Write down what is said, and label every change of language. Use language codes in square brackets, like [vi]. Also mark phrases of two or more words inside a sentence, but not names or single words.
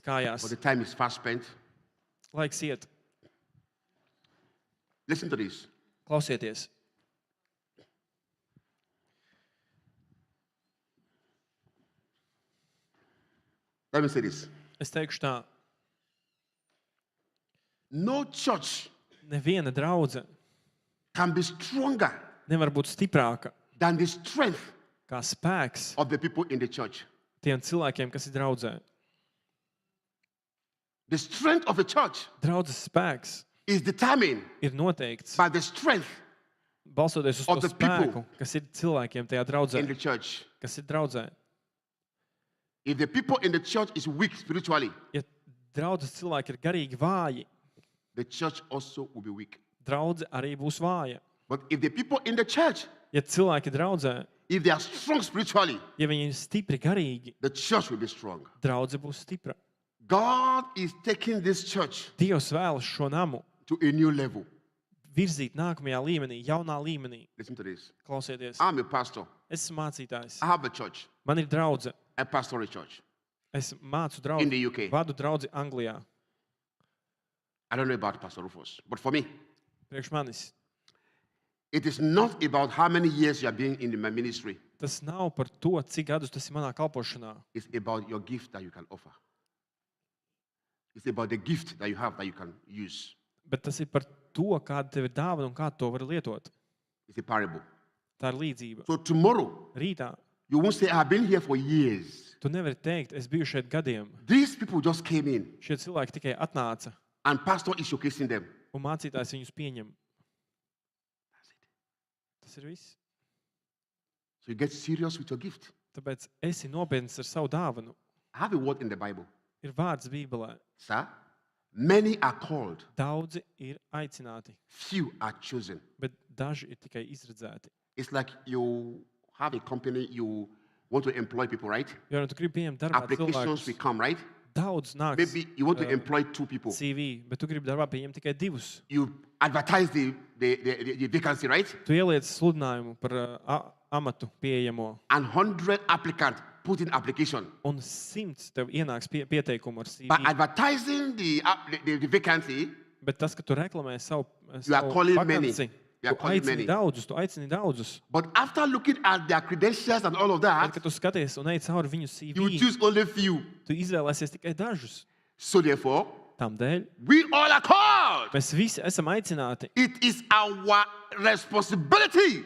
[en] But [lv] kājās. [en] the time is fast spent. [lv] Laiks iet. [en] Listen to this. [lv] Klausieties. [en] Let me say this. [lv] Es teikšu tā. [en] No church [lv] Neviena draudze [en] can be stronger [lv] nevar būt stiprāka [en] than the strength [lv] kā spēks [en] of the people in the church. [lv] tiem cilvēkiem, kas ir draudzē. [en] The strength of a church [lv] Draudzes spēks [en] is determined [lv] ir noteikts [en] by the strength [lv] balstoties uz [en] of [lv] to [en] the people [lv] spēku, kas ir cilvēkiem tajā draudzē, [en] in the church. [lv] kas ir draudzē. [en] If the people in the church is weak spiritually, [lv] Ja draudzes cilvēki ir garīgi vāji, [en] the church also will be weak. [lv] draudze arī būs vāja. [en] But if the people in the church, [lv] Ja cilvēki draudzē, [en] if they are strong spiritually, [lv] ja viņi ir stipri garīgi, [en] the church will be strong. [lv] draudze būs stipra. [en] God is taking this church [lv] Dievs vēlas šo namu [en] to a new level. [lv] virzīt nākamajā līmenī, jaunā līmenī. [en] Listen to this. [lv] Klausieties, [en] I'm a pastor. [lv] es esmu mācītājs. [en] I have a church. [lv] Man ir draudze. [en] I pastor a church [lv] Es mācu [en] in [lv] draudzi, [en] the UK. [lv] vadu draudzi Anglijā. [en] I don't know about Pastor Rufus, but for me, [lv] Priekš manis. [en] it is not about how many years you are being in my ministry. [lv] Tas nav par to, cik gadus tas ir manā kalpošanā. [en] It's about your gift that you can offer. It's about the gift that you have that you can use. [lv] Bet tas ir par to, kāda tev ir dāvana un kā to var lietot. [en] It's a parable. [lv] Tā ir līdzība. [en] So tomorrow, [lv] Rītā [en] you won't say, I've been here for years. [lv] tu nevari teikt, es biju šeit gadiem. [en] These people just came in [lv] Šie cilvēki tikai atnāca [en] and pastor is showcasing them. [lv] un mācītājs viņus pieņem. Tas ir viss. [en] So you get serious with your gift. [lv] Tāpēc esi nopietns ar savu dāvanu. [en] I have a word in the Bible. [lv] Ir vārds Bībelē. [en] Sir, Many are called, [lv] Daudzi ir aicināti, [en] few are chosen. [lv] bet daži ir tikai izredzēti. [en] It's like you have a company, you want to employ people, right? [lv] Jo tu gribi pieņemt darbā [en] Applications will [lv] cilvēkus, [en] come, right? [lv] daudz nāks [en] Maybe you want to employ 2 people. [lv] CV, bet tu gribi darbā pieņemt tikai 2. [en] You advertise the vacancy, right? [lv] Tu ieliec sludinājumu par amatu pieejamo, [en] And 100 applicants put in application. [lv] un 100 tev ienāks pieteikumu ar CV. [en] By advertising the vacancy, [lv] Bet tas, ka tu reklamē savu [en] You are calling many. [lv] vakanci, [en] You are [lv] tu [en] calling [lv] aicini [en] many. [lv] daudzus, tu aicini daudzus. [en] but after looking at their credentials and all of [lv] Tad, [en] that, [lv] kad tu skaties un ej cauri viņu [en] you will [lv] CV, [en] choose only few. [lv] tu izvēlēsies tikai dažus. [en] So therefore, [lv] Tādēļ [en] we all are called. [lv] mēs visi esam aicināti, [en] It is our responsibility